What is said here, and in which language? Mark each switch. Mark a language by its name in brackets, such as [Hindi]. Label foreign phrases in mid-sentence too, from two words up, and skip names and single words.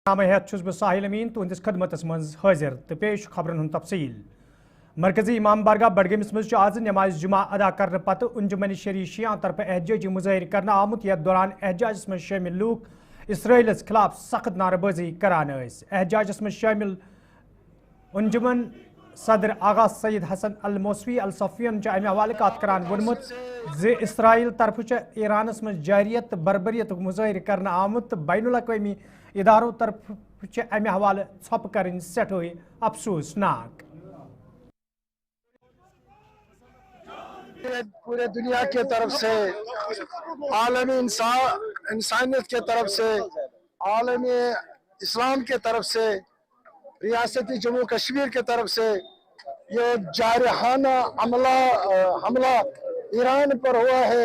[Kashmiri] نامہ ہیت چھس بہ ساحل امین تہندس خدمتس مز حاضر تو پیش خبرن ہند تفصیل مرکزی امام بارگاہ بڈگامس مز آز نماز جمعہ ادا کرنے پتہ انجمن شری شیعہ طرف احتجاجی مظاہر کرنا آمت یتھ دوران احتجاجس مز شامل لوک اسرائیلس خلاف سخت نعرہ بازی کران احتجاجس مز شامل انجمن صدر آغا سید حسن الموسوی الصفین امہ حوالہ کات کران ونمت زِ اسرائیل طرف ایرانس مز جاریت بربریت مظاہر کرنا آمت بین الاقوامی اداروں طرف امہ حوالہ ژھۄپہٕ کرن سٹھے افسوسناک [Urdu] پورے دنیا کے طرف سے عالمی انسانیت کے طرف سے عالم اسلام کے طرف سے ریاست جموں کشمیر کے طرف سے یہ جارحانہ حملہ ایران پر ہوا ہے.